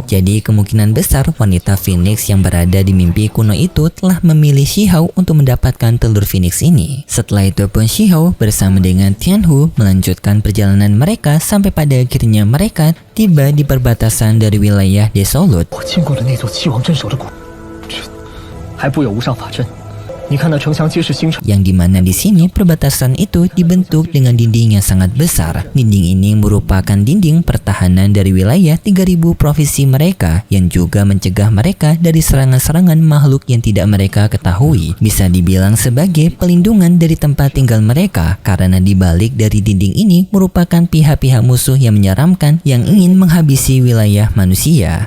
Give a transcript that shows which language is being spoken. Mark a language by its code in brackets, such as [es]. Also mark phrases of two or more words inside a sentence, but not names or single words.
[id] Jadi kemungkinan besar wanita Phoenix yang berada di mimpi kuno itu telah memilih Shihao untuk mendapatkan telur Phoenix ini. Setelah itu pun Shihao bersama dengan Tianhu melanjutkan perjalanan mereka sampai pada akhirnya mereka tiba di perbatasan dari wilayah Desolate. [zh] 我见过了那座七王镇守的谷，这还布有无上法阵。你看那城墙皆是星辰。 [id] Yang dimana di sini perbatasan itu dibentuk dengan dinding yang sangat besar. Dinding ini merupakan dinding pertahanan dari wilayah 3000 provinsi mereka yang juga mencegah mereka dari serangan-serangan makhluk yang tidak mereka ketahui. Bisa dibilang sebagai pelindungan dari tempat tinggal mereka karena di balik dari dinding ini merupakan pihak-pihak musuh yang menyeramkan yang ingin menghabisi wilayah manusia.